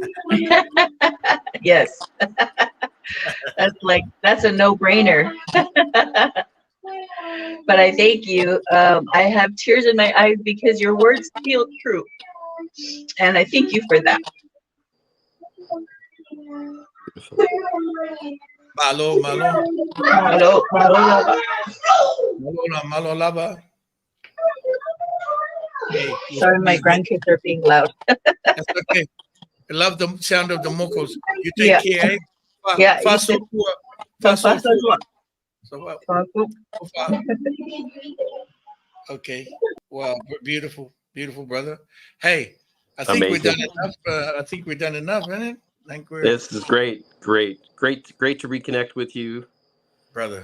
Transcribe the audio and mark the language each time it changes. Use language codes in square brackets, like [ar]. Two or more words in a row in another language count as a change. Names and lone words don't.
[en] Yes. That's a no-brainer. But I thank you. I have tears in my eyes because your words feel true. And I thank you for that. [sm] Malo, malo. Malo, malo. Malo lava. [en] Hey, Sorry, my grandkids are being loud. That's okay. I love the sound of the mokos. You take Yeah. care, eh? Yeah, you Faso too. tua. Faso Faso tua. tua. So what? Faso. Okay. Wow. Beautiful. Beautiful, brother. Hey, I think we're Amazing. done enough. I think we're done enough, isn't it? I think we're, This is great. Great to reconnect with you. brother.